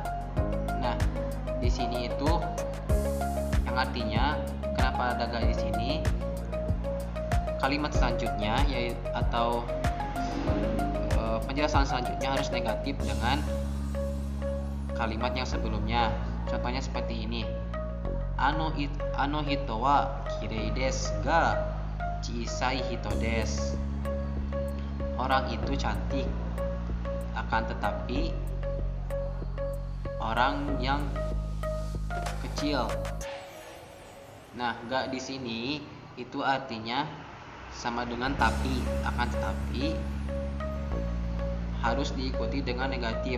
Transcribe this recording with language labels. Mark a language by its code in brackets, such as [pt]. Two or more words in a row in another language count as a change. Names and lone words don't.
[id] Nah, di sini itu yang artinya kenapa ada ga di sini? Kalimat selanjutnya atau penjelasan selanjutnya harus negatif dengan kalimat yang sebelumnya. Contohnya seperti ini. [ja] あの人はきれいですが小さい人です. [id] Orang itu cantik, akan tetapi orang yang kecil. Nah, ga di sini itu artinya sama dengan tapi, akan tetapi harus diikuti dengan negatif.